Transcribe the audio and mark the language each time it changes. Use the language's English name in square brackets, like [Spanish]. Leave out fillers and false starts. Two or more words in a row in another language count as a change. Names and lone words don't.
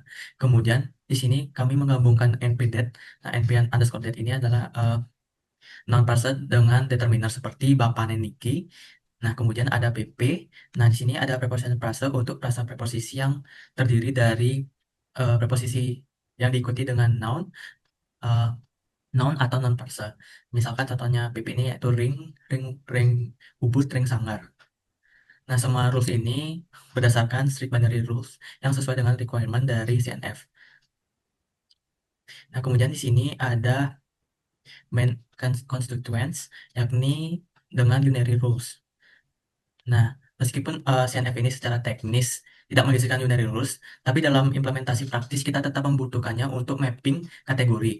[Indonesian] Kemudian di sini kami menggabungkan np-det. Nah, np_det ini adalah [English] noun parser [Indonesian] dengan determiner seperti Bapak Niki. Nah, kemudian ada pp. Nah, di sini ada [English] preposition parser [Indonesian] untuk frasa preposisi yang terdiri dari preposisi yang diikuti dengan noun, noun atau [English] non parser. [Indonesian] Misalkan contohnya pp ini yaitu [Balinese] ring ubud, ring sanggar. [Indonesian] Nah, semua rules ini berdasarkan [English] strict binary rules [Indonesian] yang sesuai dengan requirement dari CNF. Nah, kemudian di sini ada [English] main constituents, [Indonesian] yakni dengan [English] unary rules. [Indonesian] Nah, meskipun CNF ini secara teknis tidak menghasilkan [English] unary rules, [Indonesian] tapi dalam implementasi praktis kita tetap membutuhkannya untuk mapping kategori.